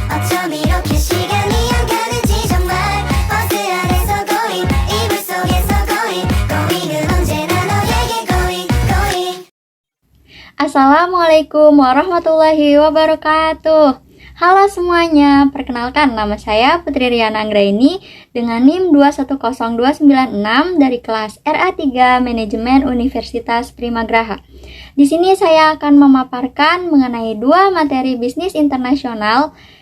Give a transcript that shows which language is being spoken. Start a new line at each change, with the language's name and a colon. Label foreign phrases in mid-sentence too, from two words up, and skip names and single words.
Korean: 어쩜 이렇게 시간이 안 가는지 정말 버스 안에서 고잉 이불 속에서 고잉 고잉은 언제나 너에게
English: going going.
Arabic: السلام عليكم ورحمة الله وبركاته.
Indonesian: Halo semuanya, perkenalkan nama saya Putri Riana Anggraini dengan NIM 210296 dari kelas RA3 Manajemen Universitas Primagraha. Di sini saya akan memaparkan mengenai dua materi bisnis internasional.